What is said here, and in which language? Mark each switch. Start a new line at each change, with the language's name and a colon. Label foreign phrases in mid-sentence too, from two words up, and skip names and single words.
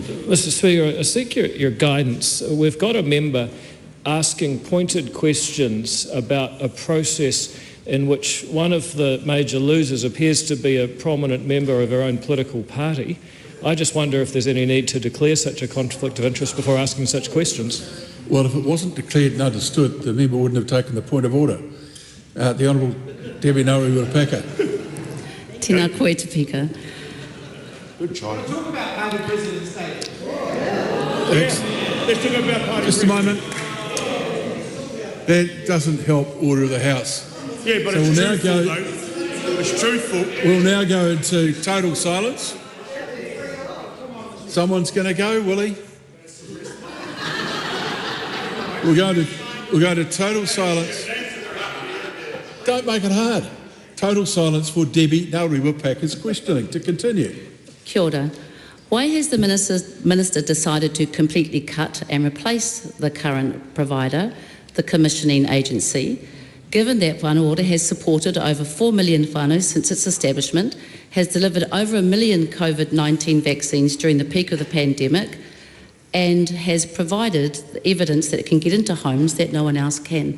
English: Mr Speaker, I seek your guidance. We've got a member asking pointed questions about a process in which one of the major losers appears to be a prominent member of our own political party. I just wonder if there's any need to declare such a conflict of interest before asking such questions. Well, if it wasn't declared and understood, the member wouldn't have taken the point of order. The Honourable Debbie Nauru-Paka.
Māori: Tēnā koe te pika.
English: Good child. Talk about party president's day. Let's talk about party. Just a moment. That doesn't help order of the House. Yeah, but so it's we'll truthful, though. It's truthful. We'll now go into total silence. Someone's going to go, will he? We'll go to total silence. Don't make it hard. Total silence for Debbie Nauru-Paka's questioning. To continue.
Māori: Kia ora.
English: Why has the Minister decided to completely cut and replace the current provider, the commissioning agency, given that Whānau Ora has supported over 4 million whānau since its establishment, has delivered over 1 million COVID-19 vaccines during the peak of the pandemic, and has provided evidence that it can get into homes that no one else can?